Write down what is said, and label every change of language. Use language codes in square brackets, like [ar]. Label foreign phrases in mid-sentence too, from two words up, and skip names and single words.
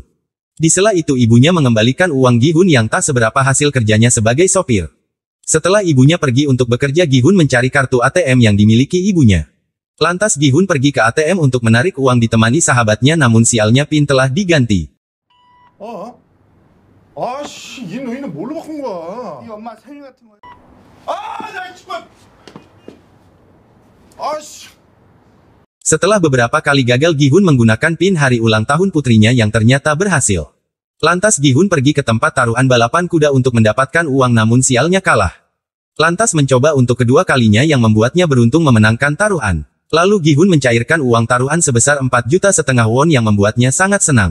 [id] Di sela itu ibunya mengembalikan uang Gi-hun yang tak seberapa hasil kerjanya sebagai sopir. Setelah ibunya pergi untuk bekerja Gi-hun mencari kartu ATM yang dimiliki ibunya. Lantas Gi-hun pergi ke ATM untuk menarik uang ditemani sahabatnya namun sialnya PIN telah diganti. [ko] 아씨, 이 너희는 뭘로 바꾼 거야? 이 엄마 생일 같은 거. 나 정말. 아씨. [id] Setelah beberapa kali gagal Gi-hun menggunakan PIN hari ulang tahun putrinya yang ternyata berhasil. Lantas Gi-hun pergi ke tempat taruhan balapan kuda untuk mendapatkan uang namun sialnya kalah. Lantas mencoba untuk kedua kalinya yang membuatnya beruntung memenangkan taruhan. Lalu Gi-hun mencairkan uang taruhan sebesar 4,5 juta won yang membuatnya sangat senang.